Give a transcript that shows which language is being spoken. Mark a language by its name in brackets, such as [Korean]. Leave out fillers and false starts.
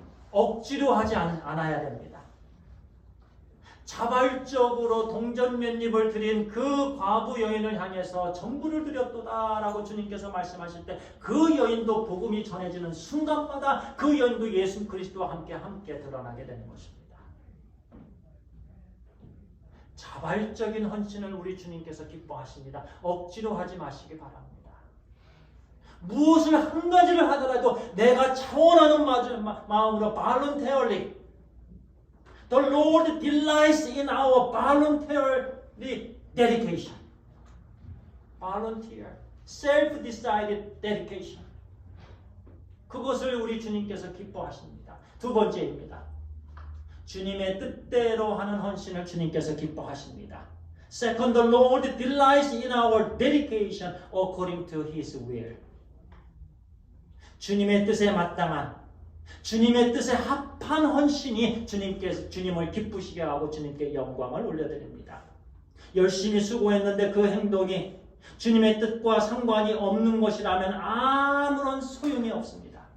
[Korean] 억지로 하지 않아야 됩니다. 자발적으로 동전 몇 입을 드린 그 과부 여인을 향해서 전부를 드렸도다라고 주님께서 말씀하실 때 그 여인도 복음이 전해지는 순간마다 그 여인도 예수 그리스도와 함께 드러나게 되는 것입니다. 자발적인 헌신을 우리 주님께서 기뻐하십니다. 억지로 하지 마시기 바랍니다. 무엇을 한 가지를 하더라도 내가 차원하는 마음으로 [English] voluntarily, the Lord delights in our voluntary dedication. Volunteer, self-decided dedication. [Korean] 그것을 우리 주님께서 기뻐하십니다. 두 번째입니다. 주님의 뜻대로 하는 헌신을 주님께서 기뻐하십니다. [English] Second, the Lord delights in our dedication according to His will. [Korean] 주님의 뜻에 마땅한, 주님의 뜻에 합한 헌신이 주님을 기쁘시게 하고 주님께 영광을 올려드립니다. 열심히 수고했는데 그 행동이 주님의 뜻과 상관이 없는 것이라면 아무런 소용이 없습니다.